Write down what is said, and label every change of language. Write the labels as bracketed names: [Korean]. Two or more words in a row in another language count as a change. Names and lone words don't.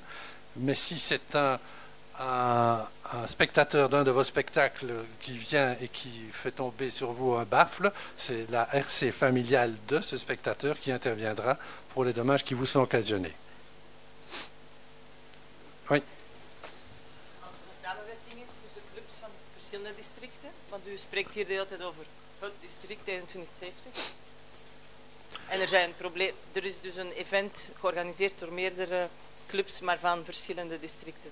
[French] Mais si c'est un spectateur d'un de vos spectacles qui vient et qui fait tomber sur vous un baffle, c'est la RC familiale de ce spectateur qui interviendra pour les dommages qui vous sont occasionnés. Oui. [Dutch] Verschillende districten, want u spreekt hier de hele tijd over het district 2170. En er is dus een event georganiseerd door meerdere clubs, maar van verschillende districten.